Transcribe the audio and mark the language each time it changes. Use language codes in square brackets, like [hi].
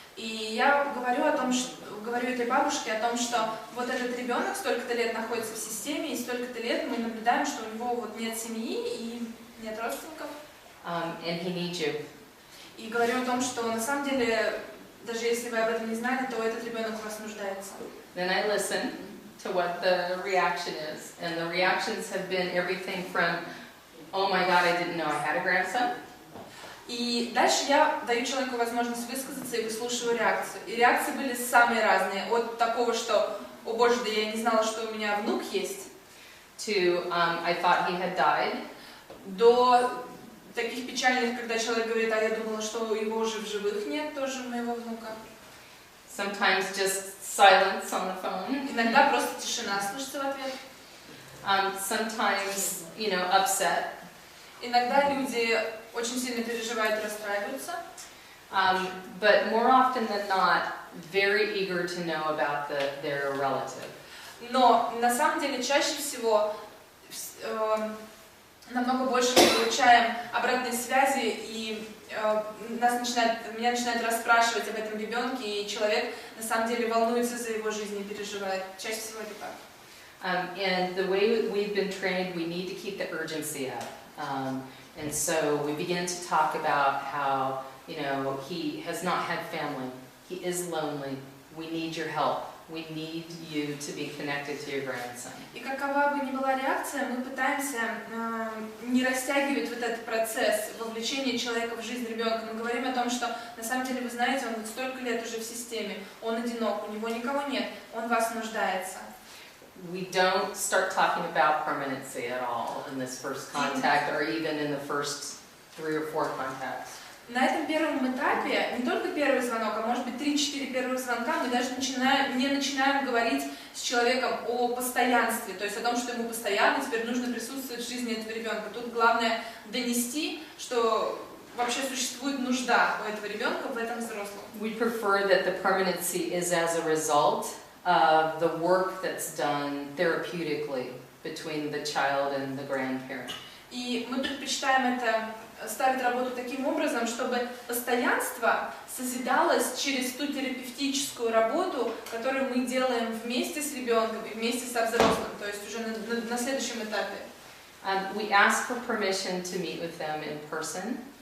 [ru] И я говорю этой бабушке о том, что вот этот ребенок столько-то лет находится в системе, и столько-то лет мы наблюдаем, что у него вот нет семьи и нет родственников. [en] And he needs you. [ru] И говорю о том, что на самом деле, даже если вы об этом не знали, то этот ребенок в вас нуждается. [en] Then I listen to what the reaction is. And the reactions have been everything from, oh my God, I didn't know I had a grandson. [ru] И дальше я даю человеку возможность высказаться и выслушиваю реакцию. И реакции были самые разные. От такого, что, о боже, да я не знала, что у меня внук есть, [en] To, I thought he had died. [ru] до таких печальных, когда человек говорит, а я думала, что его уже в живых нет, тоже моего внука. [en] Sometimes just silence on the phone. [ru] Иногда просто тишина слышится в ответ. [en] Sometimes, you know, upset. [ru] Иногда люди очень сильно переживают и расстраиваются. [en] But more often than not, very eager to know about their relative. [ru] Но на самом деле чаще всего намного больше мы получаем обратной связи, и меня начинают расспрашивать об этом ребенке, и человек на самом деле волнуется за его жизнь и переживает. Чаще всего это так. [en] And the way we've been trained, we need to keep the urgency up. And so we begin to talk about how, you know, he has not had family. He is lonely. We need your help. We need you to be connected to your grandson. [ru] И какова бы ни была реакция, мы пытаемся не растягивать вот этот процесс вовлечения человека в жизнь ребенка. Мы говорим о том, что на самом деле, вы знаете, он столько лет уже в системе, он одинок, у него никого нет, он в вас нуждается. [en] We don't start talking about permanency at all in this first contact or even in the first 3 or 4 contacts. [ru] На этом первом этапе, не только первый звонок, а может быть 3-4 первых звонка, мы даже не начинаем говорить с человеком о постоянстве, то есть о том, что ему постоянно теперь нужно присутствовать в жизни этого ребенка. Тут главное донести, что вообще существует нужда у этого ребенка в этом взрослом. [en] We prefer that the permanency is as a result of the work that's done therapeutically between the child and the grandparent. [ru] И мы предпочитаем это ставить работу таким образом, чтобы постоянство созидалось через ту терапевтическую работу, которую мы делаем вместе с ребенком и вместе со взрослым, то есть уже на следующем этапе. [en] We ask for permission to meet with them in person.